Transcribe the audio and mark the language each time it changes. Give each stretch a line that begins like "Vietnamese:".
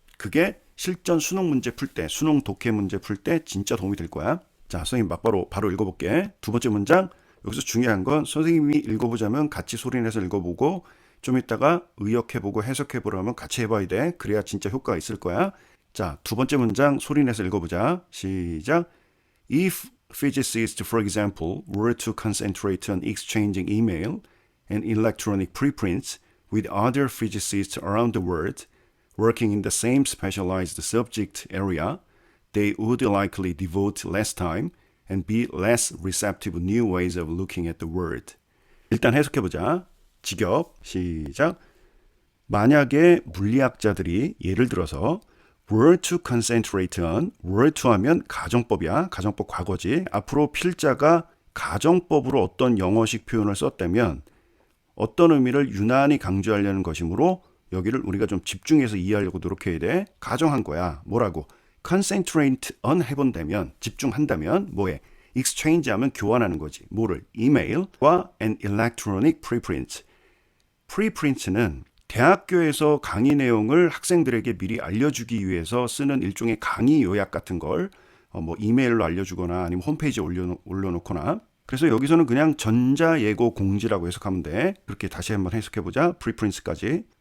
Korean: 그게 실전 수능 문제 풀 때, 수능 독해 문제 풀 때 진짜 도움이 될 거야. 자, 선생님 바로 읽어볼게. 두 번째 문장. 여기서 중요한 건 선생님이 읽어보자면 같이 소리내서 읽어보고 좀 이따가 의역해보고 해석해보라면 같이 해봐야 돼. 그래야 진짜 효과가 있을 거야. 자, 두 번째 문장 소리내서 읽어보자. 시작.
English: If physicists, for example, were to concentrate on exchanging email and electronic preprints with other physicists around the world, working in the same specialized subject area, they would likely devote less time and be less receptive to new ways of looking at the world.
Korean: 일단 해석해보자. 직역, 시작. 만약에 물리학자들이 예를 들어서
English: were to concentrate on,
Korean: were to 하면 가정법이야. 가정법 과거지. 앞으로 필자가 가정법으로 어떤 영어식 표현을 썼다면 어떤 의미를 유난히 강조하려는 것이므로 여기를 우리가 좀 집중해서 이해하려고 노력해야 돼. 가정한 거야. 뭐라고? concentrate on 해본다면, 집중한다면 뭐해? exchange 하면 교환하는 거지. 뭐를? 이메일과
English: an electronic preprint.
Korean: preprint는 대학교에서 강의 내용을 학생들에게 미리 알려주기 위해서 쓰는 일종의 강의 요약 같은 걸 뭐 이메일로 알려주거나 아니면 홈페이지에 올려놓거나. 그래서 여기서는 그냥 전자예고 공지라고 해석하면 돼. 그렇게 다시 한번 해석해보자. preprints까지.